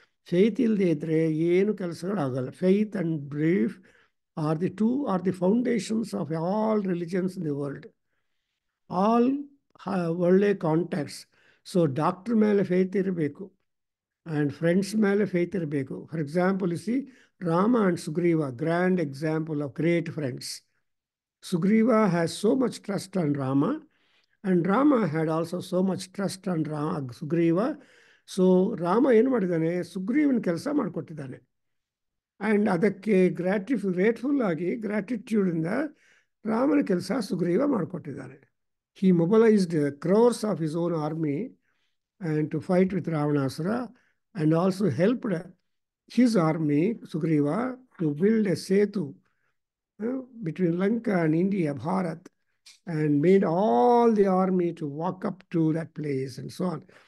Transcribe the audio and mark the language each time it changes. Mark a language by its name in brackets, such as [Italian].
[Kannada] Faith ಇಲ್ಲದೆ ಇದ್ದರೆ ಏನು ಕೆಲಸಗಳಾಗಲ್ಲ. [English] Faith and belief are the foundations of all religions in the world. All ಒಳ್ಳೆ contacts. [Kannada] So doctor ಮೇಲೆ faith ಇರಬೇಕು, ಆ್ಯಂಡ್ ಫ್ರೆಂಡ್ಸ್ ಮೇಲೆ ಫೇತ್ ಇರಬೇಕು. [English] For example, you see Rama and Sugriva, grand example of great friends. Sugriva has so much trust on Rama, and Rama had also so much trust on Sugriva. [Kannada] So Rama ಏನು ಮಾಡಿದ್ದಾನೆ, ಸುಗ್ರೀವನ ಕೆಲಸ ಮಾಡಿಕೊಟ್ಟಿದ್ದಾನೆ. And ಅದಕ್ಕೆ grateful ಆಗಿ, ಗ್ರ್ಯಾಟಿಟ್ಯೂಡಿಂದ ರಾಮನ ಕೆಲಸ ಸುಗ್ರೀವ ಮಾಡಿಕೊಟ್ಟಿದ್ದಾನೆ. [English] He mobilised crores of his own army and to fight with Ravanasura, and also helped his army, Sugriva, to build a setu between Lanka and India, Bharat, and made all the army to walk up to that place and so on.